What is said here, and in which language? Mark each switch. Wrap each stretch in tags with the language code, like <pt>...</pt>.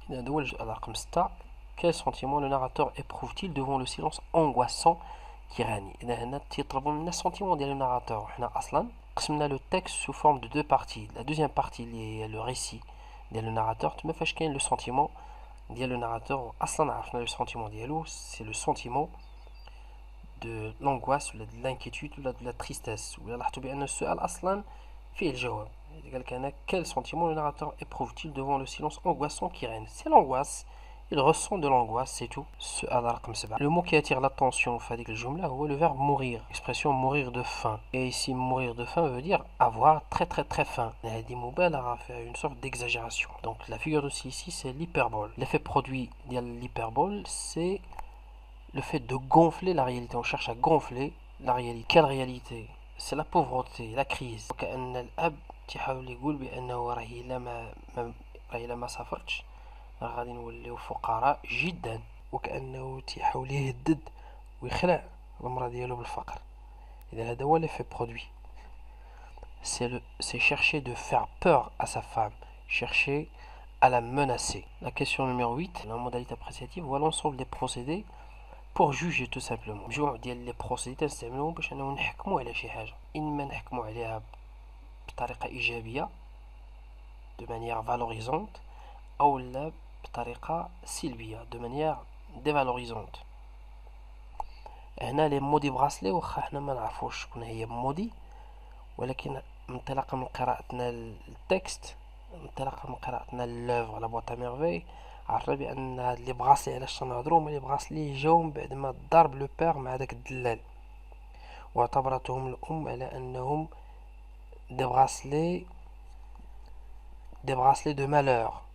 <ar>هذا هو السؤال رقم 6.</ar> <fr>quel sentiment le narrateur éprouve-t-il devant le silence angoissant qui règne؟</fr> <ar>اذا هنا تيطلبوا منا السنتيمون ديال الناراتور. حنا اصلا قسمنا لو تكست</ar> <fr>sous forme de deux parties. la deuxième partie</fr> <ar>اللي هي لو ريسي ديال الناراتور تما فاش كاين لو سنتيمون ديال لو ناراتور. اصلا عرفنا لو سنتيمون ديالو سي لو سنتيمون de l'angoisse ولا de l'inquiétude ولا de la tristesse. ولا لاحظتوا بان السؤال اصلا فيه الجواب. قال لك هنا</ar> <fr>quel sentiment le narrateur éprouve-t-il devant le silence angoissant qui règne؟ c'est l'angoisse, il ressent de l'angoisse, c'est tout.</fr> <ar>السؤال رقم 7.</ar> <fr>le mot qui attire l'attention</fr> <ar>في هذيك الجمله هو</ar> <fr>le verbe mourir, expression mourir de faim. et ici mourir de faim veut dire avoir très très très faim.</fr> <ar>هذه مبالغه فيها</ar> <fr>une sorte d'exagération. donc la figure de ici c'est l'hyperbole. l'effet produit ديال l'hyperbole c'est le fait de gonfler la réalité. on cherche à gonfler la réalité. quelle réalité؟ c'est la pauvreté, la crise.</fr> <ar>وكأن الأب تيحاول يقول بأنه راهي إلا ما سافرتش راه غادي نوليو فقراء جدا، وكأنه تيحاول يهدد ويخلع المرأة ديالو بالفقر. إذا هذا هو l'effet produit.</ar> <fr>c'est chercher de faire peur à sa femme, chercher à la menacer. La question numéro 8, la modalité appréciative voit l'ensemble des procédés pour juger tout simplement.</fr> <ar>مجموع ديال لي بروسيدي تنستعملوهم باش اننا نحكموا على شي حاجه، اما نحكموا عليها بطريقه ايجابيه</ar> <fr>de manière valorisante</fr> <ar>او لا بطريقه سلبيه</ar> <fr>de manière dévalorisante.</fr> <ar>هنا لي مودي براسلي واخا حنا ما نعرفوش شكون هي مودي، ولكن انطلاقا من قراءتنا التكست، انطلاقا من قراءتنا لوفر لا بواط ا ميرفي، عرفنا بان هاد لي براسلي علاش تنهضروا هما لي براسلي جاو من بعد ما ضرب لو بير مع داك الدلال، واعتبرتهم الام على انهم دي براسلي دو مالور.</ar>